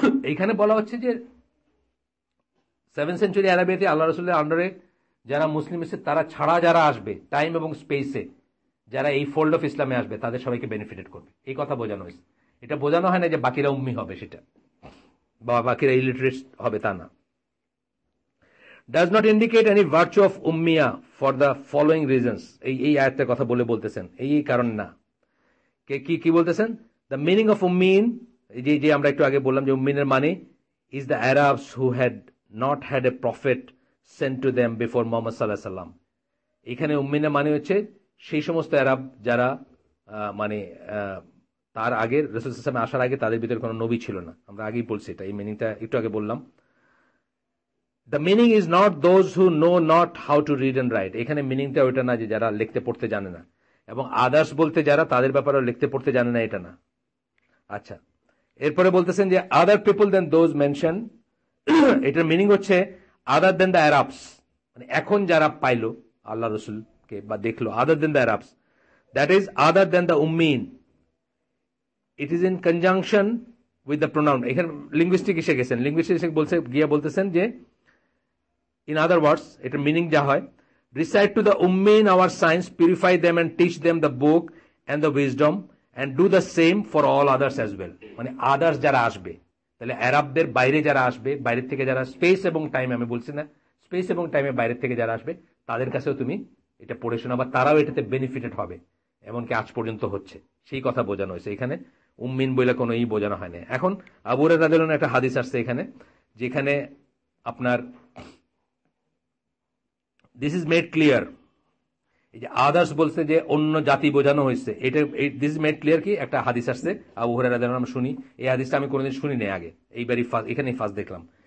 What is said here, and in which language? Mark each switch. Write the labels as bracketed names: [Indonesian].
[Bangla] এইখানে বলা হচ্ছে যে 7th সেঞ্চুরি আরবিয়াতে আল্লাহ রসুলের আন্ডারে যারা মুসলিম এসে, তারা ছাড়া যারা আসবে টাইম এবং স্পেসে, যারা এই ফোল্ড অফ ইসলামে আসবে, তাদের সবাইকে বেনিফিটেড করবে, এই কথা বোঝানো হয়েছে। এটা বোঝানো হয় না যে বাকিরা উম্মি হবে সেটা, বা বাকিরা ইলিটারেট হবে, তা না। [English] does not indicate any virtue of ummiyah for the following reasons. [Bangla] এই আয়াতের কথা বলতেছেন এই কারণ না। কি বলতেছেন? [English] the meaning of ummin, [Bangla] যে আমরা একটু আগে বললাম যে উম্মিনের মানে [English] is the Arabs who had not had a prophet sent to them before Muhammad sallallahu alaihi wasallam. [Bangla] এখানে উম্মিনা মানে হচ্ছে সেই সমস্ত আরব যারা মানে তার আগে রাসূল সাল্লাল্লাহু আলাইহি ওয়াসাল্লাম আসার আগে তাদের ভিতরে কোনো নবী ছিল না। আমরা আগেই বলছি এটা, এই মিনিংটা একটু আগে বললাম। [English] The meaning is not those who know not how to read and write. [Bangla] এখানে মিনিংটা ওইটা না যে যারা লিখতে পড়তে জানে না, এবং আদার্স বলতে যারা তাদের ব্যাপারে লিখতে পড়তে জানে না, এটা না। আচ্ছা, এরপরে বলতেছেন যে [English] other people than those mention, [Bangla] এটার মিনিং হচ্ছে আদার দেন দ্য আরবস, মানে এখন যারা পাইলো আল্লাহ রসুলকে বা দেখলো, আদার দেন the Arabs, [English] That is other than the women. It is in conjunction with the pronoun. [Bangla] এখানে লিঙ্গুইস্টিক এসে গেছেন, লিঙ্গুইস্টিক বলতেছেন যে in other words, এটার মিনিং যা হয়, [English] recite to the ummin our signs, purify them and teach them the book and the wisdom and do the same for all others as well. [Bangla] মানে others যারা আসবে, তাহলে আরবদের বাইরে যারা আসবে, বাইরের থেকে যারা স্পেস এবং টাইম, আমি বলছি না স্পেস এবং টাইমে বাইরের থেকে যারা আসবে, তাদের কাছেও তুমি এটা পড়ে শোনাবা, তারাও এটাতে বেনিফিটেড হবে, এমনকি আজ পর্যন্ত হচ্ছে, সেই কথা বোঝানো হয়েছে। এখানে উম্মিন বলে কোনো বোঝানো হয় না। এখন আবু হুরায়রা রাদিয়াল্লাহু আনহু একটা হাদিস আসছে এখানে, যেখানে আপনার [English] this is made clear, [Bangla] এই যে আদার্স বলছে যে অন্য জাতি বোঝানো হয়েছে, এটা দিস ইজ মেড ক্লিয়ার কি একটা হাদিস আসছে আবু হুরায়রা রাদিয়াল্লাহু আনহু, শুনি এই হাদিসটা আমি কোনোদিন শুনি নাই আগে, এইবারই ফার্স্ট, এখানেই ফার্স্ট দেখলাম।